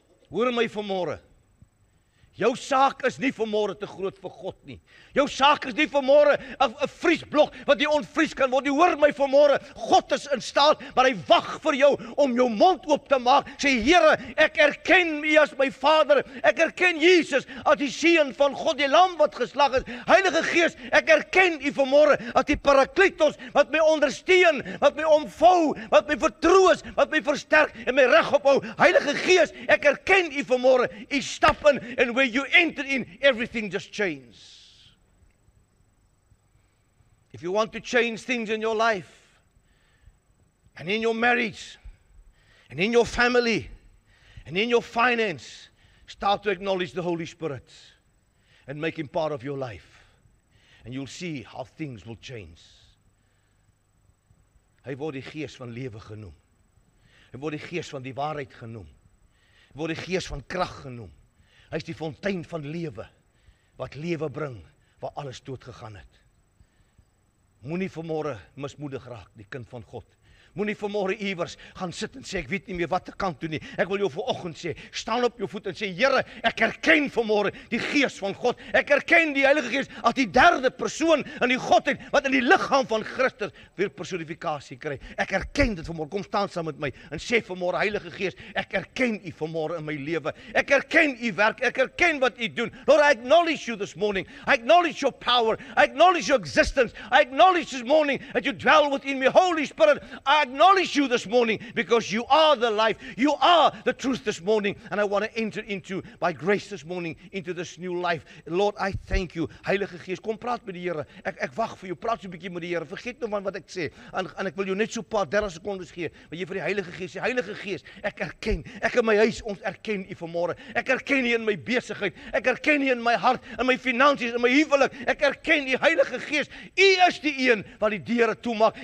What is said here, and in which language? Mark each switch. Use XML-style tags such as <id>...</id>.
<af>Hoor my vanmôre. Jou saak is nie vanmôre te groot vir God nie. Jou saak is nie vanmôre 'n vriesblok wat nie ontvries kan word. Jy hoor my vanmôre, God is in staat, maar hy wag vir jou om jou mond oop te maak. Sê, Here, ek erken U as my Vader. Ek erken Jesus as die Seun van God, die Lam wat geslag is. Heilige Gees, ek erken U vanmôre as die Parakletos wat my ondersteun, wat my omvou, wat my vertroos, wat my versterk en my reg ophou. Heilige Gees, ek erken U vanmôre. U stap in, en</af> <en>where you enter in, everything just changes. If you want to change things in your life, and in your marriage, and in your family, and in your finance, start to acknowledge the Holy Spirit and make Him part of your life. And you'll see how things will change.</en> <af>Hy word die Gees van lewe genoem. Hy word die Gees van die waarheid genoem. Hy word die Gees van krag genoem. Hy is die fontein van lewe, wat lewe bring, waar alles dood gegaan het. Moenie vanmôre mismoedig raak, die kind van God. Moenie vanmôre iewers gaan sit en sê, ek weet nie meer wat ek kan doen nie. Ek wil jou vanoggend sê, staan op jou voet en sê, Here, ek erken vanmôre die Gees van God. Ek erken die Heilige Gees as die derde persoon in die Godheid, wat in die liggaam van Christus weer personifikasie kry. Ek erken dit vanmôre. Kom staan saam met my en sê vanmôre, Heilige Gees, ek erken U vanmôre in my lewe. Ek erken U werk. Ek erken wat U doen.</af> <en>Lord, I acknowledge You this morning. I acknowledge Your power. I acknowledge Your existence. I acknowledge this morning that You dwell within me. Holy Spirit, I acknowledge You this morning because You are the life. You are the truth this morning. And I want to enter into, by grace this morning, into this new life. Lord, I thank You.</en> <af>Heilige Gees, kom praat met die Here. Ek wag vir jou. Praat so 'n bietjie met die Here. Vergeet nou van wat ek sê. En ek wil jou net so 'n paar 30 sekondes gee. Wat jy vir die Heilige Gees sê. Heilige Gees, ek erken. Ek in my huis, ons erken U vanmôre. Ek erken U in my besigheid. Ek erken U in my hart, in my finansies, in my huwelik. Ek erken U, Heilige Gees. U is die een wat die deure toemaak.</af>